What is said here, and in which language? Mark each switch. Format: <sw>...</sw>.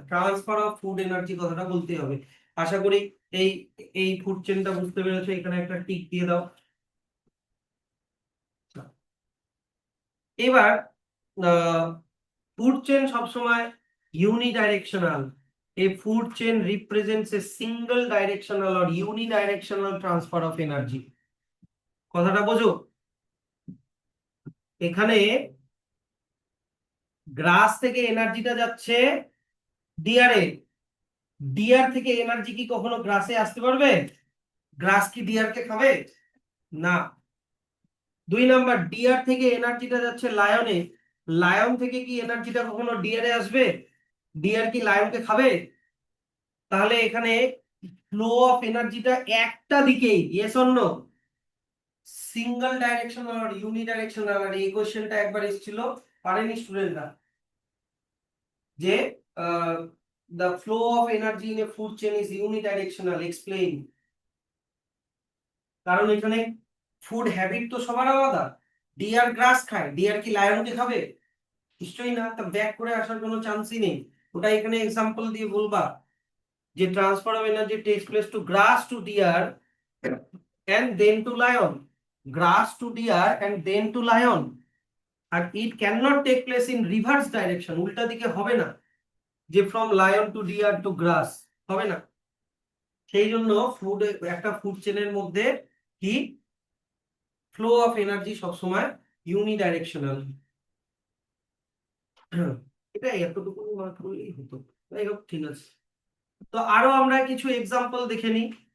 <bn>Transfer of food energy কথাটা বলতেই হবে। আশা করি এই এই ফুড চেনটা বুঝতে পেরেছো। এখানে একটা টিক দিয়ে দাও। এবার ফুড চেন সবসময় ইউনিডাইরেকশনাল।</bn> <en>A food chain represents a single directional or unidirectional transfer of energy।</en> <bn>কথাটা বোঝো? এখানে গ্রাস থেকে এনার্জিটা যাচ্ছে ডিয়ারে। ডিয়ার থেকে এনার্জি কি কখনো গ্রাসে আসতে পারবে? গ্রাস কি ডিয়ারকে খাবে? না। 2 নাম্বার, ডিয়ার থেকে এনার্জিটা যাচ্ছে লায়নে। লায়ন থেকে কি এনার্জিটা কখনো ডিয়ারে আসবে? ডিয়ার কি লায়নকে খাবে? তাহলে এখানে ফ্লো অফ এনার্জিটা একটা দিকেই, yes or no? Single directional আর ইউনিডাইরেকশনাল। আর এই কোশ্চেনটা একবার এসেছিল, পারেনি স্টুডেন্টরা, যে</bn> <en>the flow of energy in a food chain is unidirectional, explain।</en> <bn>কারণ এখানে ফুড হ্যাবিট তো সবার আলাদা। ডিয়ার গ্রাস খায়, ডিয়ার কি লায়নকে খাবে? নিশ্চয়ই না। তা ব্যাক করে আসার কোনো চান্সই নেই। ওটা এখানে এক্সাম্পল দিয়ে বলবা যে</bn> <en>Transfer of energy takes place to grass to deer and then to lion, grass to deer and then to lion। আর it cannot take place in reverse direction,</en> <bn>উল্টা দিকে হবে না, যে</bn> <en>from lion to deer to grass</en> <bn>হবে না। সেই জন্য একটা ফুড চেনের মধ্যে কি ফ্লো অফ এনার্জি সবসময় ইউনিডাইরেকশনাল। এটা এতটুকু মার্ক করলেই হতো। যাই হোক, ঠিক আছে। তো আরো আমরা কিছু এক্সাম্পল দেখে নিই।</bn>